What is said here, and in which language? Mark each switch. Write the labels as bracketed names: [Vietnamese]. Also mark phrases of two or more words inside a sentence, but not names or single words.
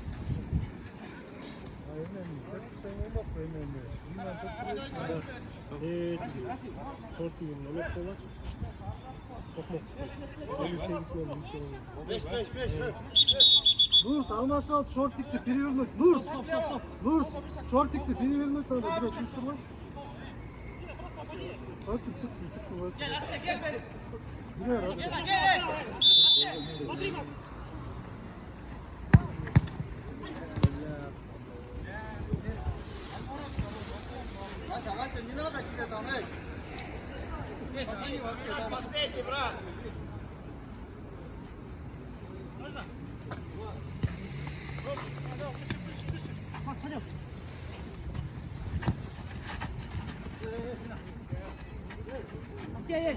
[Kazakh] Нурс, алмашал шортикті перевернуть. [Russian] Нурс, шортикті перевернуть надо. [Turkish] Biraz çıksın. Artık çıksın. Girer artık. [Russian] Вася, не надо тебе там, эй! Посмотри, Вася, последний, брат! Есть.